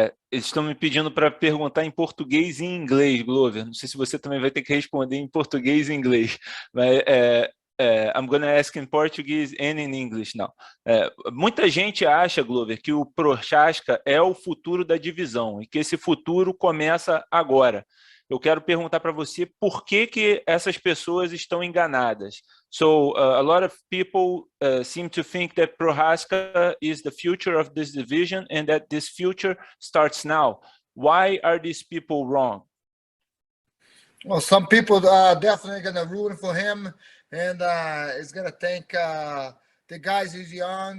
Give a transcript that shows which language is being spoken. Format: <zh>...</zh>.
<pt>Eles estão me pedindo para perguntar em português e em inglês, Glover. Não sei se você também vai ter que responder em português e inglês.</pt> <en>Mas, I'm going to ask in Portuguese and in English now.</en> <pt>Muita gente acha, Glover, que o Prochazka é o futuro da divisão e que esse futuro começa agora. Eu quero perguntar para você por que essas pessoas estão enganadas.</pt> <en>So a lot of people seem to think that Prochazka is the future of this division and that this future starts now. Why are these people wrong? Well, some people are definitely going to root for him, and is going to think the guys is young.</en>